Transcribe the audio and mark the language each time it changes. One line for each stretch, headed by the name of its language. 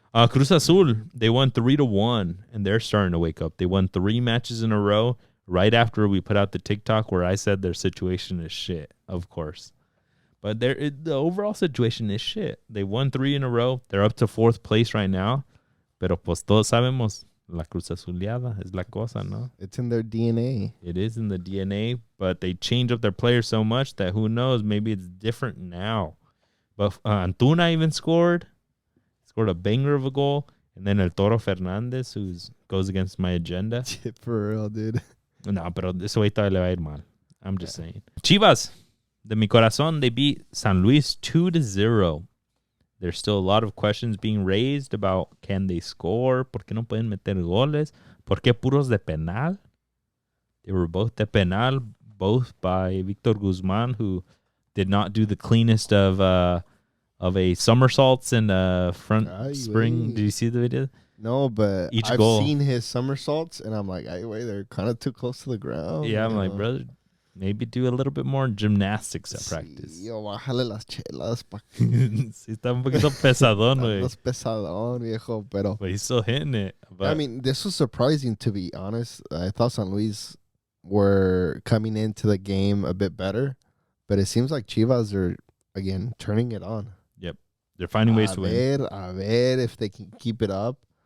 English: Cruz Azul, they won 3-1, and they're starting to wake up. They won 3 matches in a row right after we put out the TikTok where I said their situation is shit, of course. But the overall situation is shit. They won 3 in a row. They're up to 4th place right now.
Spanish: Pero pues todos sabemos, la Cruz Azuleada es la cosa, ¿no?
English: It's in their DNA. It is in the DNA, but they change up their players so much that who knows, maybe it's different now. But Antuna even scored a banger of a goal. And then El Toro Fernandez, who goes against my agenda. For real, dude.
Spanish: No, pero ese güey todavía le va a ir mal.
English: I'm just saying. Chivas,
Spanish: de mi corazón,
English: they beat San Luis 2-0. There's still a lot of questions being raised about can they score?
Spanish: ¿Por qué no pueden meter goles? ¿Por qué puros de penal?
English: They were both
Spanish: de penal,
English: both by Victor Guzman, who did not do the cleanest of a somersaults and front spring. Did you see the video? No, but Each I've goal. seen his somersaults, and I'm like, wait, they're kind of too close to the ground. Yeah, I'm like, brother, maybe do a little bit more gymnastics at practice.
Spanish: Yo, bájale las chelas. Sí, está un poquito pesadón, güey. Estás pesadón, viejo, pero...
English: But he's still hitting it. But I mean, this was surprising, to be honest. I thought San Luis were coming into the game a bit better, but it seems like Chivas are, again, turning it on. Yep. They're finding ways to win.
Spanish: A ver
English: if they can keep it up.